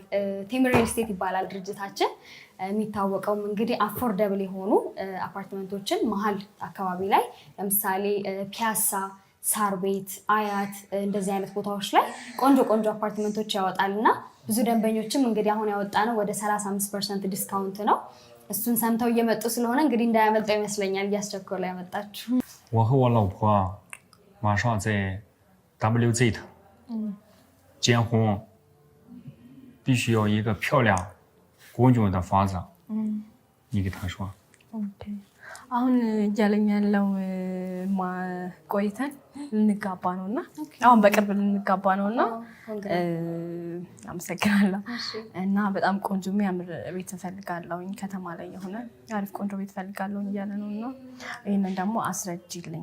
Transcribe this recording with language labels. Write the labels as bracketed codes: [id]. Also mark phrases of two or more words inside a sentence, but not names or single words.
[am] ቴምር ሪል ስቴት ይባላል ድርጅታችን። የሚታወቀውም እንግዲህ አፎርደብል የሆኑ አፓርትመንቶችን መሀል አካባቢ ላይ ለምሳሌ ፒያሳ፣ ሳር ቤት፣ አያት እንደዚህ አይነት ቦታዎች ላይ ቆንጆ ቆንጆ አፓርትመንቶች ያወጣልና ብዙ ደንበኞችም እንግዲህ አሁን ያወጣነው ወደ 35% ዲስካውንት ነው። እሱን ሰምተው እየመጡ ስለሆነ እንግዲህ እንዳያመልጠው ይመስለኛል እያስቸኮለ ያመጣችሁ። [zh] 我和我老婆马上在 WZ 结婚，必须要一个漂亮公共的房子。你给他说。 [am] ኦኬ አሁን እያለኝ ያለው ቆይተን ልንጋባ ነውና አሁን በቅርብ ልንጋባ ነውና አመሰግናለሁ። እና በጣም ቆንጆ የሚያምር ቤት እፈልጋለሁኝ ከተማ ላይ የሆነ አሪፍ ቆንጆ ቤት እፈልጋለሁ እያለ ነውና ይሄንን ደግሞ አስረጅልኝ።